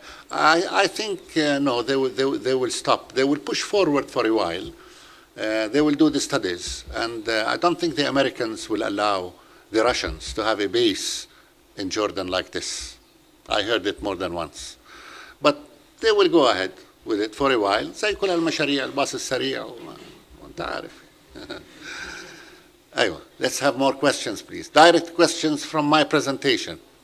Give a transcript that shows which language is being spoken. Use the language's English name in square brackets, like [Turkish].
[English] I think, no, they will stop. They will push forward for a while. They will do the studies, and I don't think the Americans will allow the Russians to have a base in Jordan like this. I heard it more than once. But they will go ahead with it for a while. [Arabic] زي كل المشاريع الباص السريع وانت عارف. أيوة. [English] Let's have more questions, please. Direct questions from my presentation.